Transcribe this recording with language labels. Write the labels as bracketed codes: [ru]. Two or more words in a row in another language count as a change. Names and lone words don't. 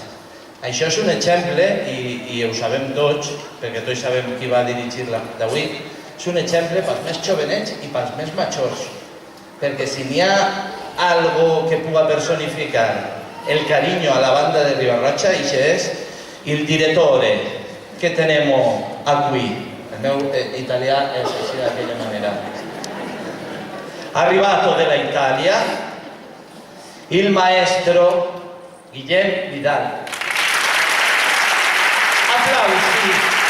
[ca] Això és un exemple, i ho sabem tots, perquè tots sabem qui va dirigir-la d'avui, és un exemple pels més jovenets i pels més majors. Perquè si n'hi ha algo que puga personificar el cariño a la banda de Riba-roja, això és [it] il direttore [es] que tenemos aquí. [ca] El meu italià és així d'aquella manera. [it] Arrivato della Italia, il maestro Guillem Vidal. Applausi.